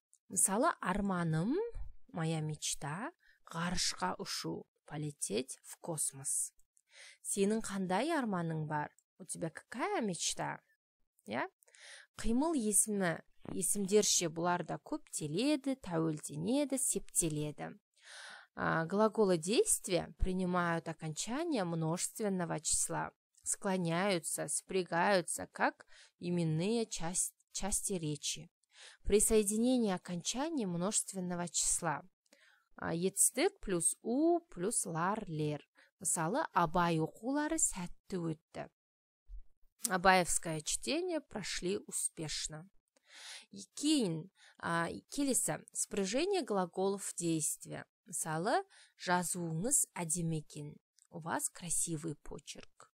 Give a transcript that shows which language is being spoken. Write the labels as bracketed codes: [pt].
[kk] Мысалы, арманым, [ru] моя мечта, [kk] ғарышқа ұшу, [ru] полететь в космос. [kk] Сенің қандай арманың бар? [ru] У тебя какая мечта? [kk] Қимыл есімі, есімдерше бұларда көптеледі, тәуелденеді, септеледі. [ru] Глаголы действия принимают окончание множественного числа, склоняются, спрягаются, как именные части речи. При соединении окончания множественного числа етістік плюс у плюс лар, лер. [kk] Мысалы, Абай оқулары сәтті өтті. [ru] Абаевское чтение прошли успешно. [kk] Кейін, келесі, [ru] спряжение глаголов действия. [kk] Мысалы, жазуыңыз әдемі екен. [ru] У вас красивый почерк.